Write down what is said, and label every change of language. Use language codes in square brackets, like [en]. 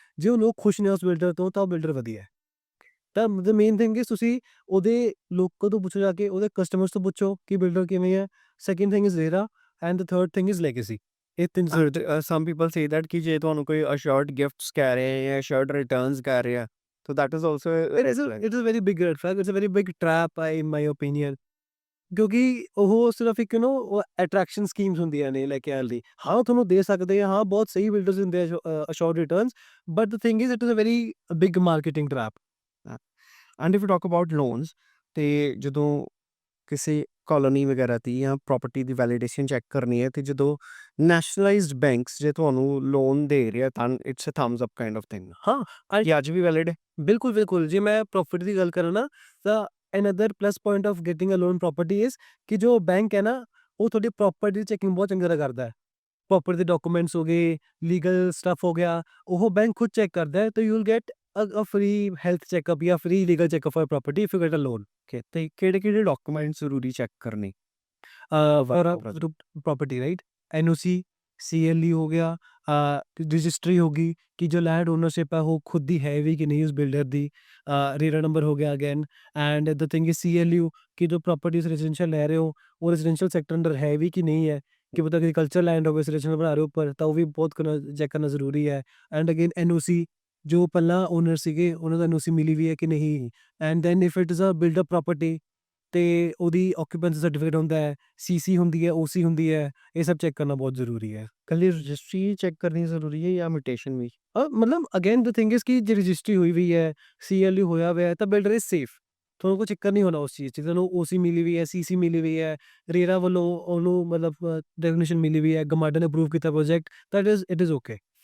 [pa] ਜੇ ਉਹ ਲੋਕ ਖੁਸ਼ ਨੇ ਉਸ ਬਿਲਡਰ ਤੋਂ, ਤਾਂ ਉਹ ਬਿਲਡਰ ਵਧੀਆ ਹੈ। ਤਾਂ [en] the main thing is [pa] ਤੁਸੀਂ ਉਹਦੇ ਲੋਕਾਂ ਤੋਂ ਪੁੱਛੋ, ਜਾ ਕੇ ਉਹਦੇ ਕਸਟਮਰਸ ਤੋਂ ਪੁੱਛੋ ਕਿ ਬਿਲਡਰ ਕਿਵੇਂ ਹੈ। [en] Second thing is RERA and the third thing is legacy. [pa] ਇਹ ਤਿੰਨ [en] some people say that [pa] ਕਿ ਜੇ ਤੁਹਾਨੂੰ ਕੋਈ ਅਸ਼ੋਰਡ ਗਿਫਟਸ ਕਹਿ ਰਹੇ ਹੈ ਜਾਂ ਅਸ਼ੋਰਡ ਰਿਟਰਨਸ ਕਹਿ ਰਹੇ ਆ, [en] so that is also it is a very big red flag. It's a very big trap in my opinion. [pa] ਕਿਉਂਕਿ ਉਹ ਸਿਰਫ ਇੱਕ ਉਹ ਅਟਰੈਕਸ਼ਨ ਸਕੀਮਸ ਹੁੰਦੀਆਂ ਨੇ ਲੈ ਕੇ ਆਉਣ ਲਈ। ਹਾਂ, ਉਹ ਤੁਹਾਨੂੰ ਦੇ ਸਕਦੇ ਆ, ਹਾਂ ਬਹੁਤ ਸਹੀ ਬਿਲਡਰਸ ਦਿੰਦੇ ਆ assured returns, [en] But the thing is it is a very big marketing trap. And if you talk about loans, [pa] ਤੇ ਜਦੋਂ ਕਿਸੇ ਕਾਲੋਨੀ ਵਗੈਰਾ ਦੀ ਜਾਂ ਪ੍ਰੋਪਰਟੀ ਦੀ ਵੈਲੀਡੇਸ਼ਨ ਚੈੱਕ ਕਰਨੀ ਹੈ, ਤੇ ਜਦੋਂ ਨੈਸ਼ਨਲਾਈਜ਼ਡ ਬੈਂਕਸ ਜੇ ਤੁਹਾਨੂੰ ਲੋਨ ਦੇ ਰਿਹਾ, ਤਾਂ [en] it's a thumbs up kind of thing, [pa] ਹਾਂ, ਕਿ ਅੱਜ ਵੀ ਵੈਲਿਡ ਹੈ? ਬਿਲਕੁਲ, ਬਿਲਕੁਲ। ਜੇ ਮੈਂ ਪ੍ਰੋਫਿਟ ਦੀ ਗੱਲ ਕਰਾਂ ਨਾ, ਤਾਂ [en] another plus point of getting a loan property is [pa] ਕਿ ਜੋ ਬੈਂਕ ਹੈ ਨਾ, ਉਹ ਤੁਹਾਡੀ ਪ੍ਰੋਪਰਟੀ ਦੀ ਚੈਕਿੰਗ ਬਹੁਤ ਚੰਗੀ ਤਰ੍ਹਾਂ ਕਰਦਾ ਹੈ। ਪ੍ਰੋਪਰਟੀ ਦੇ ਡਾਕੂਮੈਂਟਸ ਹੋ ਗਏ, ਲੀਗਲ ਸਟੱਫ ਹੋ ਗਿਆ, ਉਹ ਬੈਂਕ ਖੁਦ ਚੈੱਕ ਕਰਦਾ ਹੈ। ਤਾਂ [en] you will get a free health checkup [pa] ਜਾਂ [en] Free legal checkup for property if you get a loan. [pa] Okay, ਤੇ ਕਿਹੜੇ ਡਾਕੂਮੈਂਟਸ ਜ਼ਰੂਰੀ ਚੈੱਕ ਕਰਨੇ? [hi] प्रॉपर्टी राइट, एनओसी, सीएलई हो गया, रजिस्ट्री होगी कि जो लैंड ओनरशिप है वो खुद दी है भी कि नहीं उस बिल्डर दी, रेरा नंबर हो गया again, [en] and the thing is [hi] CLU कि जो प्रॉपर्टीज रेजिडेंशियल ले रहे हो वो रेजिडेंशियल सेक्टर अंडर है भी कि नहीं है, कि पता एग्रीकल्चर लैंड हो गया रेजिडेंशियल बना रहे हो ऊपर, तो वो भी बहुत चेक करना ज़रूरी है। एंड अगेन एनओसी, जो पहला ओनर सीगे उन्होंने एनओसी मिली हुई है कि नहीं, [en] and then if it is a builder property [pa] ਤੇ ਉਹਦੀ ਆਕੂਪੈਂਸੀ ਸਰਟੀਫਿਕੇਟ ਹੁੰਦਾ ਹੈ, ਸੀਸੀ ਹੁੰਦੀ ਹੈ, ਓਸੀ ਹੁੰਦੀ ਹੈ, ਇਹ ਸਭ ਚੈੱਕ ਕਰਨਾ ਬਹੁਤ ਜ਼ਰੂਰੀ ਹੈ। ਕੱਲੀ ਰਜਿਸਟਰੀ ਚੈੱਕ ਕਰਨੀ ਜ਼ਰੂਰੀ ਹੈ ਜਾਂ ਮਿਊਟੇਸ਼ਨ ਵੀ? ਮਤਲਬ [en] again the thing is [pa] ਕਿ ਜੇ ਰਜਿਸਟਰੀ ਹੋਈ ਵੀ ਹੈ, ਸੀਐਲਯੂ ਹੋਇਆ ਹੋਇਆ ਹੈ, ਤਾਂ [en] Builder is safe. [pa] ਤੁਹਾਨੂੰ ਕੋਈ ਚੱਕਰ ਨਹੀਂ ਹੋਣਾ ਉਸ ਚੀਜ਼ 'ਚ। ਤੁਹਾਨੂੰ ਓਸੀ ਮਿਲੀ ਹੋਈ ਹੈ, ਸੀਸੀ ਮਿਲੀ ਹੋਈ ਹੈ, ਰੇਰਾ ਵੱਲੋਂ ਉਹਨੂੰ ਮਤਲਬ ਡੈਫੀਨੇਸ਼ਨ ਮਿਲੀ ਹੋਈ ਹੈ, ਗਮਾਡਾ ਨੇ ਅਪਰੂਵ ਕੀਤਾ project, [en] That it is okay.